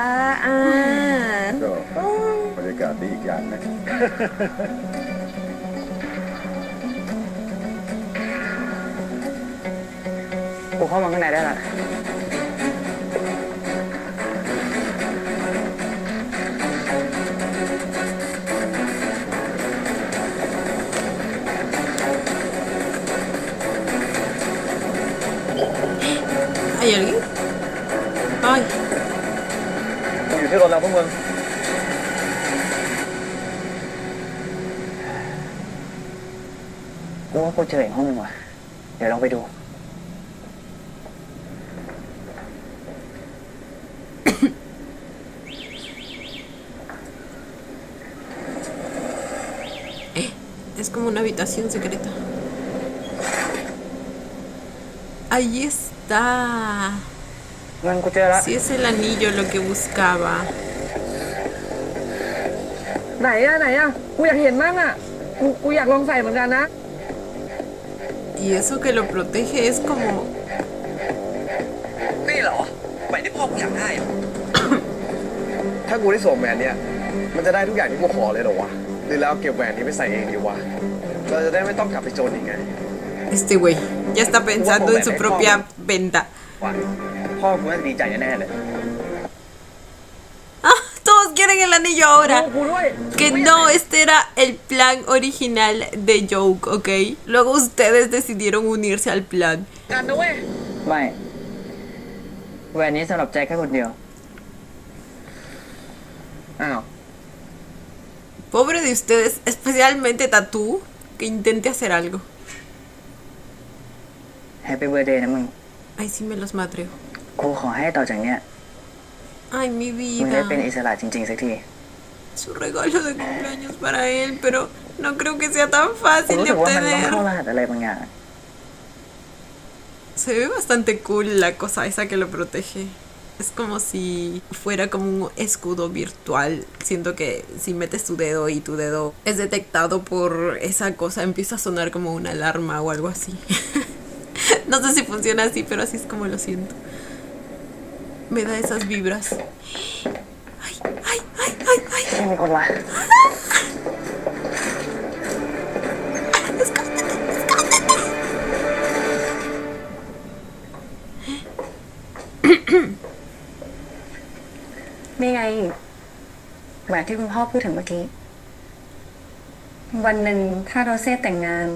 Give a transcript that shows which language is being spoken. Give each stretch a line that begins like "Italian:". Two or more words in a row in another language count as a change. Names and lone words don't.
Thai: ก็บรรยากาศดีอีกอย่างนะ กูเข้ามาข้างในได้ละ
Spanish: ¿Hay alguien? Ay,
Thai: อยู่ที่รถแล้วพวกมึง กูว่ากูเจออีกห้องนึงว่ะ เดี๋ยวลองไปดู
Spanish: es como una habitación secreta. Ahí está.
Thai: เงินกูเจอแล้ว
Spanish: Si es el anillo lo que buscaba.
Thai: ไหนอะกูอยากเห็นมั่งอะกูอยากลองใส่เหมือนกันนะ
Spanish: Y eso que lo protege es como...
Thai: นี่เหรอแหวนที่พ่อกูอยากได้อะ ถ้ากูได้สวมแหวนเนี่ย มันจะได้ทุกอย่างที่กูขอเลยเหรอวะ หรือแล้วเก็บแหวนนี้ไปใส่เองดีวะ เราจะได้ไม่ต้องกลับไปจนอีกไง
Spanish: Este güey ya está pensando en su propia venta.
Thai: ว่ะพ่อกูน่าจะดีใจแน่ๆเลย
Spanish: Ah, todos quieren el anillo ahora.
Thai: กูด้วย
Spanish: Que no, este era el plan original de Joke, ¿ok? Luego ustedes decidieron unirse al plan.
Thai: กันนะเว้ย ไม่แหวนนี้สำหรับแจ็คแค่คนเดียว อ้าว
Spanish: Pobre de ustedes, especialmente Tatú, que intente hacer algo.
English: Happy birthday
Thai: นะมึง
Spanish: Ay, sí me los madreo.
Thai: กูขอให้ต่อจากเนี้ย
Spanish: Ay, mi
Thai: มึงได้เป็น
Spanish: vida.
Thai: อิสระจริงๆสักที
Spanish: Su regalo de cumpleaños para él, pero no creo que sea tan
Thai: กู
Spanish: fácil
Thai: รู้
Spanish: de
Thai: สึกว่ามันต้อง
Spanish: obtener.
Thai: เข้ารหัสอะไรบางอย่าง
Spanish: Se ve bastante cool la cosa esa que lo protege. Es como si fuera como un escudo virtual. Siento que si metes tu dedo y tu dedo es detectado por esa cosa, empieza a sonar como una alarma o algo así. No sé si funciona así, pero así es como lo siento. Me da esas vibras. Ay, ay, ay, ay, ay.
Thai: ไม่มีคนวะ นี่ไงแหวนที่คุณพ่อพูดถึงเมื่อกี้ วันหนึ่งถ้าโรเซ่แต่งงาน